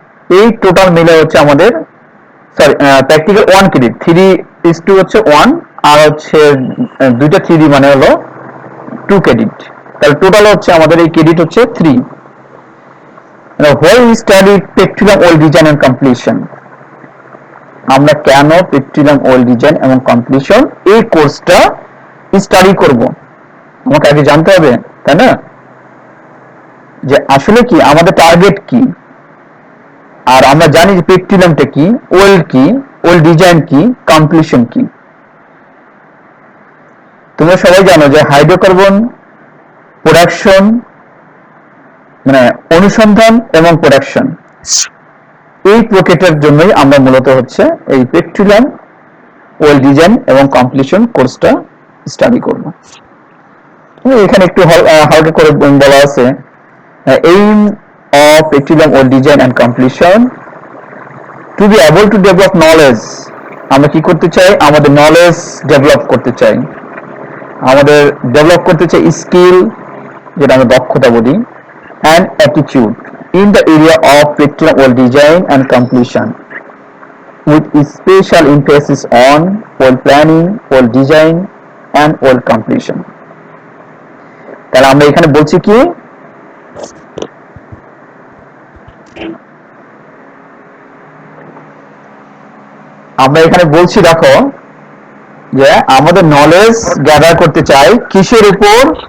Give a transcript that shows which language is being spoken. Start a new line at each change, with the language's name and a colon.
Bangla: এই টোটাল মিলে হচ্ছে আমাদের সরি প্র্যাকটিক্যাল 1 ক্রেডিট, 3:2 হচ্ছে 1 আর হচ্ছে দুইটা থিওরি মানে হলো 2 ক্রেডিট, তাহলে টোটাল হচ্ছে আমাদের এই ক্রেডিট হচ্ছে 3।
English: Now, why we study petroleum oil design and completion?
Bangla: আমরা কেন পেট্রোলিয়াম অয়েল ডিজাইন এবং কমপ্লিশন এই কোর্সটা স্টাডি করব আমাকে আগে জানতে হবে, তাই না? যে আসলে কি আমাদের টার্গেট কি, আর আমরা জানি যে পেট্রোলিয়ামটা কি, অয়েল কি, অয়েল ডিজাইন কি, কমপ্লিশন কি। তোমরা সবাই জানো যে হাইড্রোকার্বন প্রোডাকশন মানে অনুসন্ধান এবং প্রোডাকশন, এই প্রক্রিয়াটার জন্যই আমরা মূলত হচ্ছে এই পেট্রোলিয়াম অয়েল ডিজাইন এবং কমপ্লিশন কোর্সটা স্টাডি করব। এখানে একটু হালকা করে বলা আছে,
English: Aim of petroleum oil design and completion to be able to develop knowledge.
Bangla: আমরা কি করতে চাই? আমাদের নলেজ ডেভেলপ করতে চাই, আমাদের ডেভেলপ করতে চাই স্কিল, যেটা আমরা দক্ষতা বলি,
English: and attitude in the area of petroleum oil design and completion with special emphasis on oil planning, oil design and oil completion.
Bangla: তাহলে আমরা এখানে বলছি কি, আমরা এখানে বলছি দেখো যে আমাদের নলেজ গ্যাদার করতে চাই কিসের উপর?